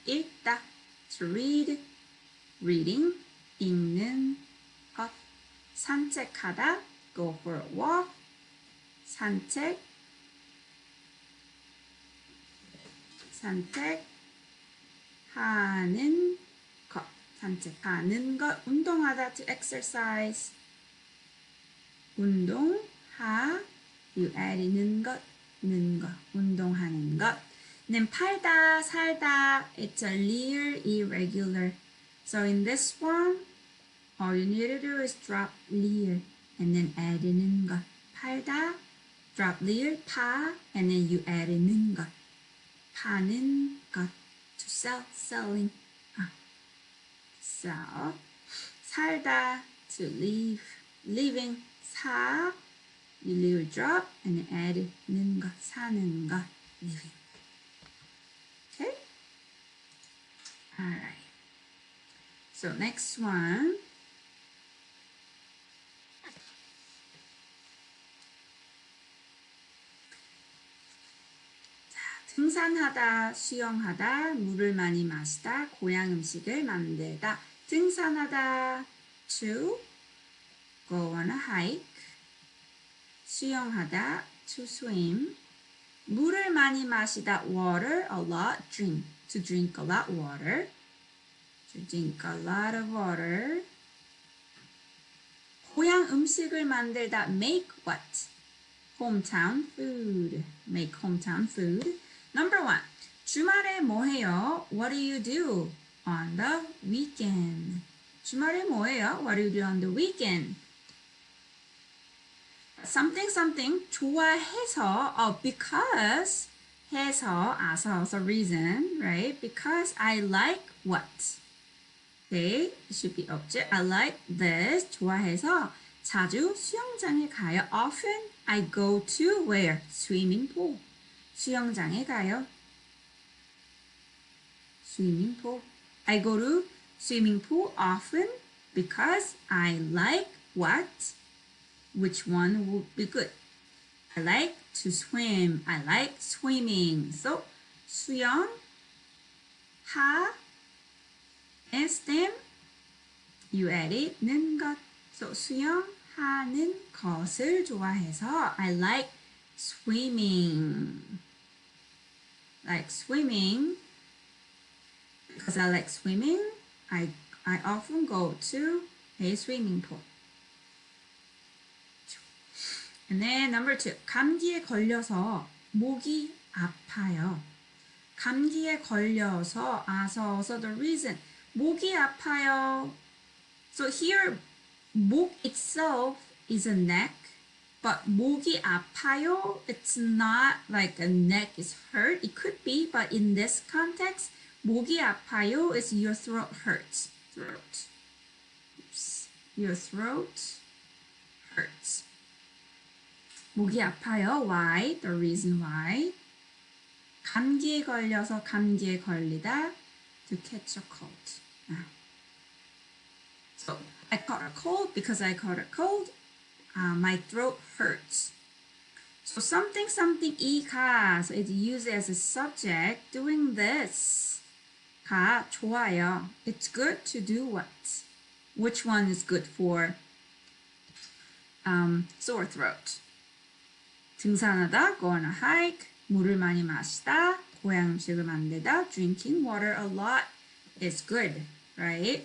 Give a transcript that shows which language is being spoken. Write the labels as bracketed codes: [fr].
[en] 읽다, to read, reading, 읽는 것. [ko] 산책하다, go for a walk, 산책, 산책하는 것, 산책하는 것. 운동하다, [en] to exercise, [ko] 운동하, you add 는 것, 는 것, 운동하는 것. [en] Then 팔다, 살다, it's a leer, irregular. So in this one, all you need to do is drop leer and then add 는 것. [ko] 팔다, [en] drop 리을 파 and then you add 는 것. 파는 것. to sell, selling. sell. 살다, to live, living. 사, you live drop and then add 는 것, [ko] 사는 것, [en] living. Okay? Alright. So next one. [ko] 등산하다, 수영하다, 물을 많이 마시다, 고향 음식을 만들다. [en] 등산하다, to go on a hike. 수영하다, to swim. 물을 많이 마시다, water, a lot, drink. To drink a lot water. To drink a lot of water. 고향 음식을 만들다, make what? Hometown food. Make hometown food. Number 1. [ko] 주말에 뭐 해요? [en] What do you do on the weekend? [ko] 주말에 뭐 해요? [en] What do you do on the weekend? Something something [ko] 좋아해서 [en] because 해서 so reason, right? Because I like what? Okay, it should be object. I like this. [ko] 좋아해서 자주 수영장에 가요. [en] Often I go to where? Swimming pool. [ko] 수영장에 가요. [en] Swimming pool. I go to swimming pool often because I like what? Which one would be good? I like to swim. I like swimming. So 수영 하 and stem you added 는 것. So [ko] 수영하는 것을 좋아해서 [en] I like swimming. Like swimming. Because I like swimming, I often go to a swimming pool. And then number 2. [ko] 감기에 걸려서 목이 아파요. 감기에 걸려서 [en] so the reason [ko] 목이 아파요. [en] So here 목 itself is a neck. But 목이 아파요, it's not like a neck is hurt. It could be, but in this context, [ko] 목이 아파요 [en] is your throat hurts. Throat. Oops. Your throat hurts. [ko] 목이 아파요. [en] Why? The reason why. [ko] 감기에 걸려서 감기에 걸리다. [en] To catch a cold. So I caught a cold because I caught a cold. My throat hurts. So something 이가 so it's used as a subject doing this. [ko] 가 좋아요. [en] It's good to do what? Which one is good for sore throat? 등산하다, go on a hike. [ko] 물을 많이 마시다, 고향 음식을 만들다. [en] Drinking water a lot is good, right?